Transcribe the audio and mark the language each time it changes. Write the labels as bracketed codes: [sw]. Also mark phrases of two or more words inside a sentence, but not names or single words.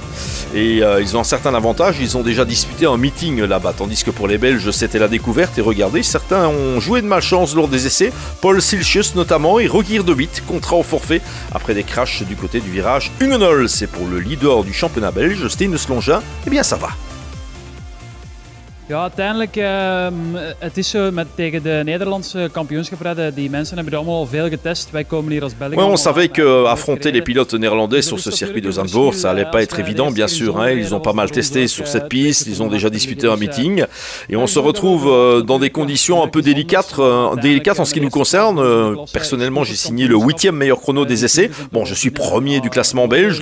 [fr] Et ils ont un certain avantage, ils ont déjà disputé un meeting là-bas, tandis que pour les Belges c'était la découverte. Et regardez, certains ont joué de malchance lors des essais, Paul Silchius notamment et Rogier de Witt, contrat au forfait après des crashs du côté du virage Ungenol. C'est pour le leader du championnat belge, Stine Slongin, eh bien ça va. [nl] Ja, uiteindelijk, het is zo tegen de Nederlandse kampioenschaprijden, die mensen hebben er allemaal al veel getest. Wij komen hier als Belgen. [fr] Ouais, on savait qu'affronter les pilotes néerlandais sur ce circuit de Zandvoort, ça allait pas être évident, bien sûr. Hein. Ils ont pas mal testé sur cette piste, ils ont déjà disputé un meeting. Et on se retrouve dans des conditions un peu délicates en ce qui nous concerne. Personnellement, j'ai signé le 8e meilleur chrono des essais. Bon, je suis premier du classement belge.